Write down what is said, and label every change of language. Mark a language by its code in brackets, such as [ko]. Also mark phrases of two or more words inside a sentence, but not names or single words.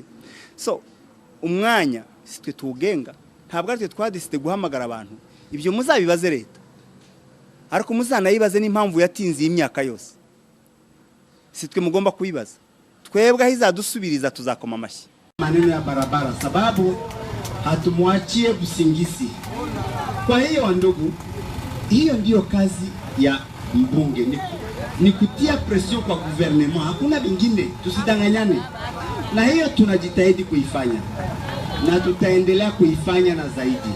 [rw] So umwanya si twe tugenga, ntabwo ari twe twadisite guhamagara abantu. Ibyo muzabibaze leta, ariko muzanayibaze n'impamvu yatinze imyaka yose, si twe mugomba kuyibaza. Twebwe aho izadusubiriza tuzakoma amashyi. [sw] Maneno ya barabara sababu hatumwachie Busingisi. Kwa hiyo ndugu, hiyo ndiyo kazi ya mbunge, ni kutia pression kwa gouvernement, hakuna vingine, tusidanganyane. Na hiyo tunajitahidi kuifanya na tutaendelea kuifanya na zaidi.